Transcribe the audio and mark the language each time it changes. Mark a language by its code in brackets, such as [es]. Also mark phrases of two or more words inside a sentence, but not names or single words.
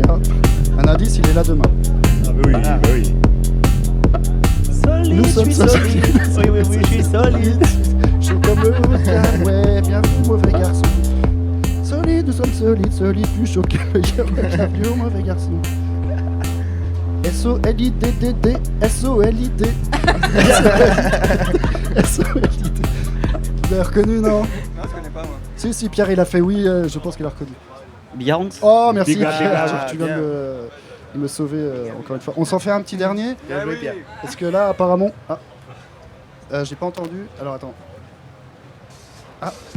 [fr] Un indice, il est là demain. Ah bah oui, bah oui. Solide, Nous sommes je suis solide. Oui, je suis solide. Chaud comme le vodka, ouais, bienvenue mauvais garçon. Solide, nous sommes solides, plus chaud que le bienvenue mauvais garçon. S-O-L-I-D-D-D, S-O-L-I-D. S-O-L-I-D. Vous avez reconnu, non? Non, je connais pas moi. Si, Pierre, il a fait oui, je pense qu'il a reconnu. Beyond. Oh, merci [en] Big up, Pierre, big up. [fr] tu viens Bien. de me sauver encore une fois. On s'en fait un petit dernier. Bien joué, Pierre. Parce que là, apparemment... Ah, j'ai pas entendu. Alors, attends. Ah.